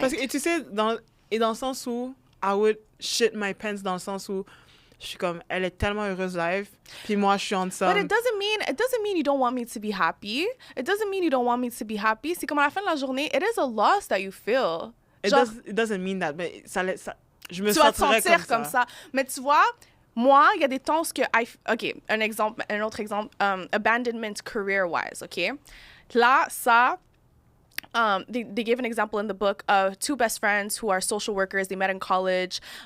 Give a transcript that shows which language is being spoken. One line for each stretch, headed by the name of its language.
French: Parce que tu sais, dans le sens où
English: I would shit my pants,
French: dans le sens où je suis comme, elle est tellement heureuse live, puis moi je suis en somme.
English: But it doesn't mean you don't want me to be happy. It doesn't mean you don't want me to be happy.
French: C'est comme à la fin de la journée,
English: it is a loss that you feel. It doesn't mean that,
French: mais ça je me sentirais sentir comme ça. Mais tu vois, moi, il y a des temps que OK, un autre exemple, abandonment career-wise, OK? Là, ça,
English: they gave an example in the book of two best friends who are social workers. They met in college.